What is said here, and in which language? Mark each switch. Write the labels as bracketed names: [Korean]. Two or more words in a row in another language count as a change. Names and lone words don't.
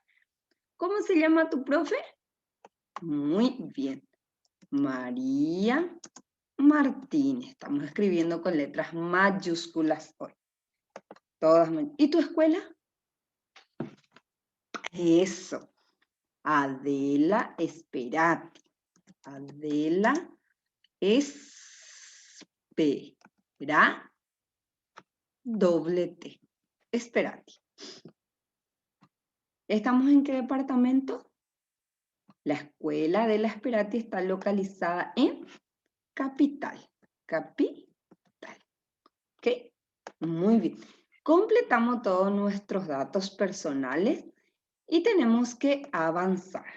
[Spanish] ¿Cómo se llama tu profe? Muy bien. María Martínez. Estamos escribiendo con letras mayúsculas hoy. Todas. ¿Y tu escuela? Eso. Adela Esperati. Adela Esperati. Doble T. Esperati. ¿Estamos en qué departamento? La escuela de la Esperati está localizada en Capital. Capital. ¿Ok? Muy bien. Completamos todos nuestros datos personales y tenemos que avanzar.